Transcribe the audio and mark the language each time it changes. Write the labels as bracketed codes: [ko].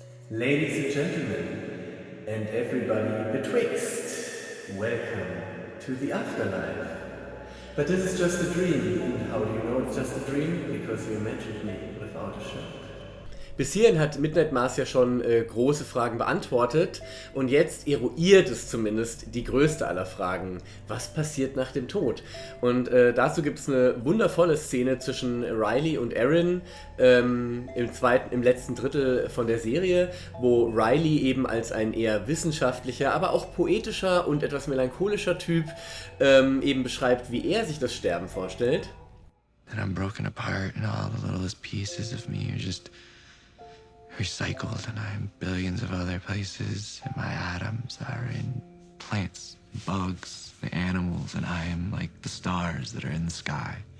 [en] Ladies and gentlemen, and everybody betwixt, welcome to the afterlife. But this is just a dream. And how do you know it's just a dream? Because you imagined me without a shadow. [de] Bis hierhin hat Midnight Mass ja schon große Fragen beantwortet und jetzt eruiert es zumindest die größte aller Fragen. Was passiert nach dem Tod? Und dazu gibt es eine wundervolle Szene zwischen Riley und Erin im letzten Drittel von der Serie, wo Riley eben als ein eher wissenschaftlicher, aber auch poetischer und etwas melancholischer Typ eben beschreibt, wie er sich das Sterben vorstellt. [en] And I'm broken apart and all the littlest pieces of me are just recycled, and I'm billions of other places, and my atoms are in plants, bugs, and animals, and I am like the stars that are in the sky.